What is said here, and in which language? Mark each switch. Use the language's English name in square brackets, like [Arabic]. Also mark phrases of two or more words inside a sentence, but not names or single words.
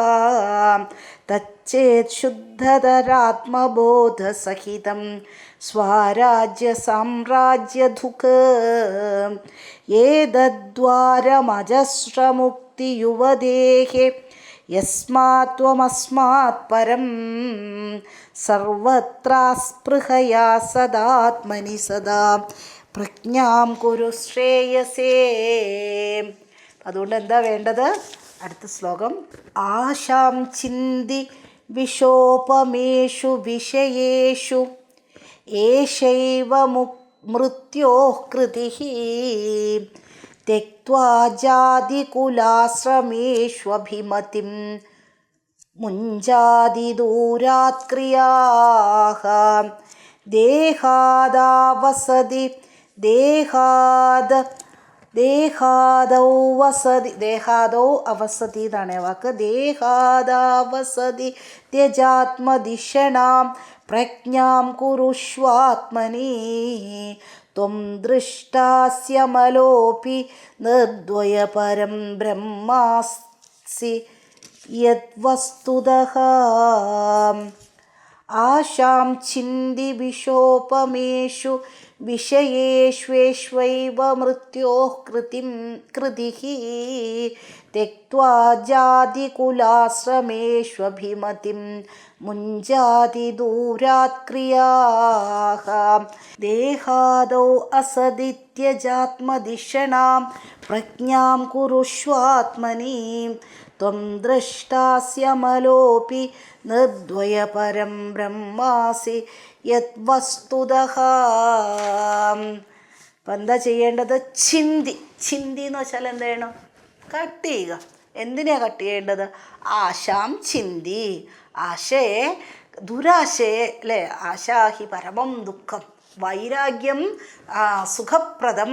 [Sanskrit] തച്ചേത് ശുദ്ധതരാത്മബോധസഹിതം സ്വരാജ്യ സാമ്രാജ്യധുക് ഏതദ്വാരമജസ്രമുക്തിയുവദേഹേ യസ്മാത് ത്വമസ്മാത് പരം സർവത്ര സ്പൃഹയാ സദാത്മനി സദാ പ്രജ്ഞാം കുരു ശ്രേയസേ. [Malayalam] അതുകൊണ്ട് എന്താ വേണ്ടത്? അടുത്ത ശ്ലോകം. [Sanskrit] ആശാം ചിന്തി വിശോപമേഷു വിഷയേഷു ഏഷൈവ മൃത്യോഃ കൃതിഃ त्यक्त्वा जातिकुलाश्रमेष्वभिमतिं मुञ्जादिदूरात् क्रियाः देहादावसति देहाद् ദേഹാദൗ വസതി, ദേഹാദൗ അവസതി [Malayalam] എന്നാണ് വാക്ക്. [Sanskrit] ദേഹാദാവസതി ത്യജാത്മദിഷണാം പ്രജ്ഞാം കുരുഷ്വാത്മനി ത്വം ദൃഷ്ടാസ്യമലോപി നിർദ്വയപരം ബ്രഹ്മാസി യദ്വസ്തുതഃ. ആശാം ഛിന്തി വിശോപമേഷു വിഷയേഷ്വേഷ്വൈവ മൃത്യോഃ കൃതിഃ त्यक्त्वा जातिकुलाश्रमेष्वभिमतिं मुञ्जाति दूरात् क्रियाः. देहादौ असदित्यजात्मदिषणां प्रज्ञां कुरुष्वात्मनि त्वं द्रष्टास्यमलोऽपि निर्द्वयपरं ब्रह्मासि യദ്വസ്തുതഃ. [Malayalam] അപ്പം എന്താ ചെയ്യേണ്ടത്? ചിന്തി. ചിന്തി എന്ന് വെച്ചാൽ എന്ത് ചെയ്യണം? കട്ട് ചെയ്യുക. എന്തിനാണ് കട്ട് ചെയ്യേണ്ടത്? [Sanskrit] ആശാം ചിന്തി. [Malayalam] ആശയെ, ദുരാശയെ അല്ലേ, [Sanskrit] ആശാഹി പരമം ദുഃഖം, വൈരാഗ്യം സുഖപ്രദം.